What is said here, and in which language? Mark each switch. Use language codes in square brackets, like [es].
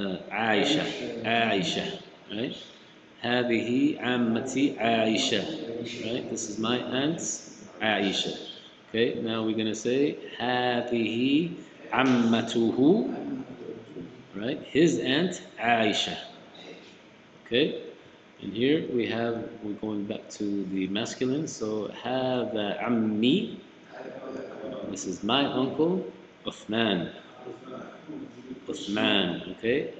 [ar] عائشة, right? هذه عمتي عائشة, right? [en] This is my aunt Aisha. Okay, now we're going to say [ar] هذه عمته, [en] right? His aunt Aisha. Okay, and here we're going back to the masculine, so [ar] هذا عمي, [en] this is my uncle Uthman, okay?